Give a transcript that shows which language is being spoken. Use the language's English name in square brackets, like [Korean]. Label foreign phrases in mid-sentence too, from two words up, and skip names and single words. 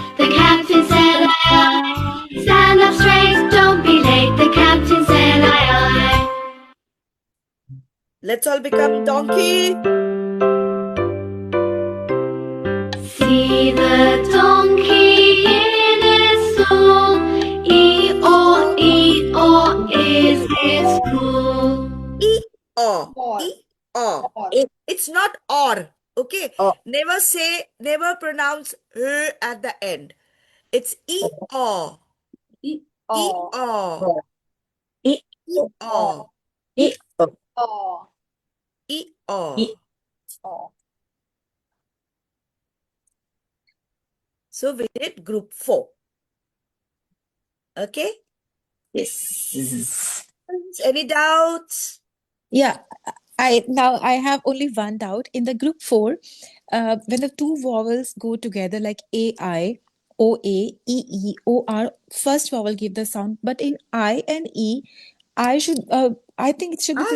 [English] The captain said aye, aye. Stand up straight, don't be late. The captain said aye, aye. Let's all become donkey. See the donkey in its stall. E-O, is its call. E-O. E-O. It's not or. Okay. Never pronounce r at the end. It's E-O. E-O. E-O. E-O. So we did group 4. Okay? Yes. Any doubts? Yeah, I have only one doubt. In the group 4, when the two vowels go together like A-I, O-A, E-E, O-R, first vowel give the sound, but in I and E, I think it should be